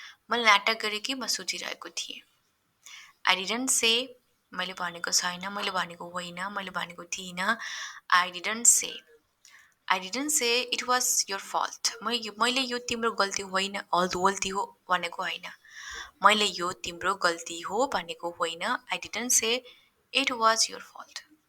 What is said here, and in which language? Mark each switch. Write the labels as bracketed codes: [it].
[ne] मैले नाटक गरेँ कि म सुतिरहेको थिएँ। [en] I didn't say, [ne] मैले भनेको छैन, मैले भनेको होइन, मैले भनेको थिइनँ। [en] I didn't say it was your fault. [ne] मैले यो तिम्रो गल्ती होइन, गल्ती हो भनेको होइन। मैले यो तिम्रो गल्ती हो भनेको होइन। [en] I didn't say it was your fault.